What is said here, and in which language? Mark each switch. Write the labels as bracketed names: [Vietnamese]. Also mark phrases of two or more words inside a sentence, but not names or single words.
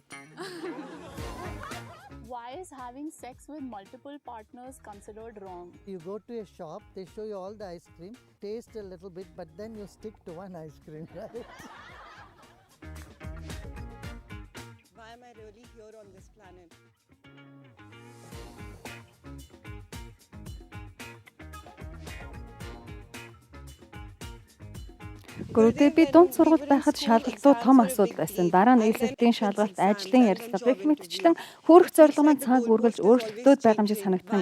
[English] Why is having sex with multiple partners considered wrong? You go to a shop, they show you all the ice cream, taste a little bit, but then you stick to one ice cream, right? Why am I really here on this planet? [Mongolian] Гүрдээ би дунд сургалт байхад шалгалтууд том асуудал байсан. Дараа нь ээлжлэлтийн шалгалт, ажлын ярилцлага гэх мэтчлэн хүрэх зорилго маань цаг үргэлж өөрчлөлтөд байгаа юм шиг санагдсан.